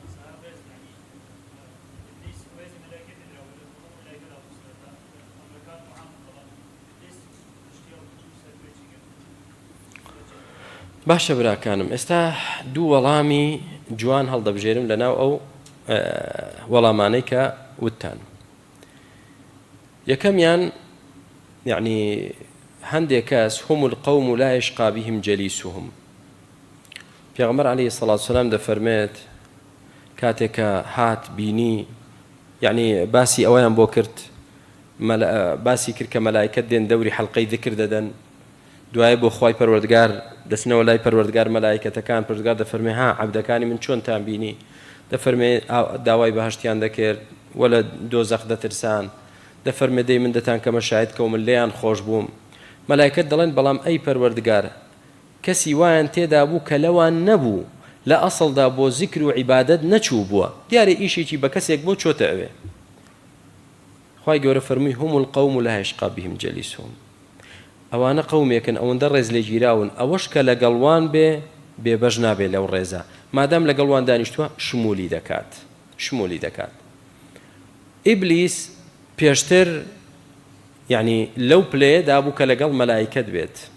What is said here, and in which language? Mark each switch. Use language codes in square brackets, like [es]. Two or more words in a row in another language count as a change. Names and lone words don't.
[ckb] باشە براکانم ئێستا دوو وەڵامی جوان هەڵدەبژێرم لەناو ئەو وەڵامانەی کە وتتان یەکەمیان یعنی هەندێک کەس [ar] هم القوم لا يشقى بهم جليسهم [ckb] پێغەمبەر [ar] عەلەیهی سەڵات وسەلام [ckb] دەفەرمێت کاتێکە هات بینی یعنی باسی ئەوەیان بۆ کرد باسی کرد کە مەلایکەت دێن دەوری حەڵقەی ذکر دەدەن دوایە بۆ خوای پەروەردگار دەچنەوە لای پەروەردگار مەلایکەتەکان پەروەردگار دەفەرمێ ها عەبدەکانی من چۆنتان بینی دەفەرمێ داوای بەهەشتیان دەکرد وەلە دۆزەخ دەترسان دەفەرمێ دەی من دەتان کەمە شاهید کە من لێیان خۆش بووم مەلایکەت دەڵێن بەڵام ئەی پەروەردگار کەسی وایان تێدا بوو کە لەوان نەبوو لە ئەسڵدا بۆ زیکر و عیبادەت نەچوو بووە دیارە ئیشێکی بە کەسێک بۆ چۆتە ئەوێ خوای گەورە فەرمووی [ar] هم القوم لا يشقى بهم جليسهم [ckb] ئەوانە قەومێکن ئەوەندە ڕێز لێگیراون ئەوەش کە لەگەڵوان بێبەش نابێ لەو ڕێزە مادام لەگەڵوان دانیشتووە شمولی دەکات ئیبلیس پێشتر یعنی لەو پلەیە دابوو کە لەگەڵ مەلایکەت بێت